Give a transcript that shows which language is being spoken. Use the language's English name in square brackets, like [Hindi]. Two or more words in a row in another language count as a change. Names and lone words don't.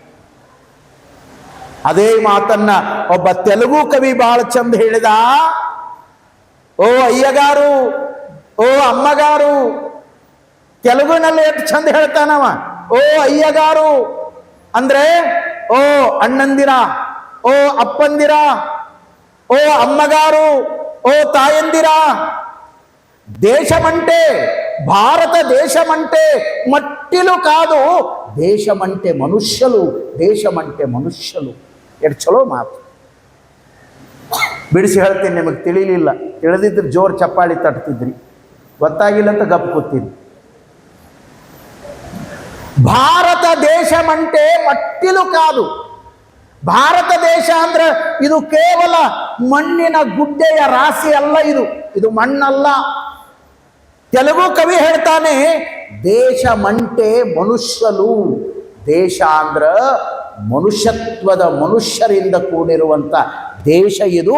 [Kannada] ಅದೇ ಮಾತನ್ನ ಒಬ್ಬ ತೆಲುಗು ಕವಿ ಬಹಳ ಚಂದ ಹೇಳಿದ. [Telugu] ఓ అయ్యగారు, ఓ అమ్మగారు, [Kannada] ತೆಲುಗಿನಲ್ಲಿ ಎಷ್ಟು ಚಂದ ಹೇಳ್ತಾನವ. ಓ ಅಯ್ಯಗಾರು ಅಂದ್ರೆ ಓ ಅಣ್ಣಂದಿರ, ಓ ಅಪ್ಪಂದಿರ, [Telugu] ಓ అమ్మగారు, ఓ తాయందిర, దేశమంటే భారతదేశమంటే మట్టిలు కాదు, దేశమంటే మనుష్యులు, దేశమంటే మనుష్యులు. [Kannada] ಎಷ್ಟು ಚಲೋ ಮಾತು. ಬಿಡಿಸಿ ಹೇಳ್ತೀನಿ, ನಿಮಗೆ ತಿಳಿಲಿಲ್ಲ, ತಿಳಿದಿದ್ರೆ ಜೋರು ಚಪ್ಪಾಳಿ ತಟ್ತಿದ್ರಿ, ಗೊತ್ತಾಗಿಲ್ಲ ಅಂತ ಗಪ್ ಕೂತೀನಿ. [Telugu] భారతదేశమంటే మట్టిలు కాదు. [Kannada] ಭಾರತ ದೇಶ ಅಂದ್ರೆ ಇದು ಕೇವಲ ಮಣ್ಣಿನ ಗುಡ್ಡೆಯ ರಾಶಿ ಅಲ್ಲ. ಇದು ಮಣ್ಣಲ್ಲ. ತೆಲುಗು ಕವಿ ಹೇಳ್ತಾನೆ, ದೇಶమంటే ಮನುಷ್ಯರು. ದೇಶ ಅಂದ್ರ ಮನುಷ್ಯತ್ವದ ಮನುಷ್ಯರಿಂದ ಕೂಡಿರುವಂತ ದೇಶ ಇದು.